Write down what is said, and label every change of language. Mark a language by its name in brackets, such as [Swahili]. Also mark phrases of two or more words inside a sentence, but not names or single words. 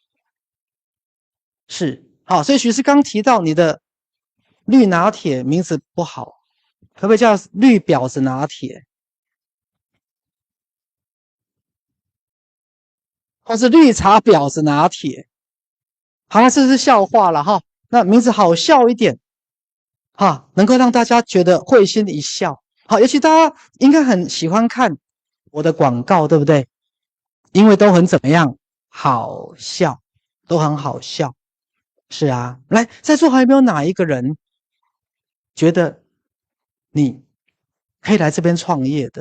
[Chinese] 是，好，所以徐師剛提到你的綠拿鐵名字不好，可不可以叫綠婊子拿鐵？或是綠茶婊子拿鐵？好了，這是笑話了哈。那名字好笑一點，哈，能夠讓大家覺得會心一笑。好，尤其大家應該很喜歡看我的廣告，對不對？因為都很怎麼樣？好笑，都很好笑。是啊，來，在座還有沒有哪一個人覺得你可以來這邊創業的？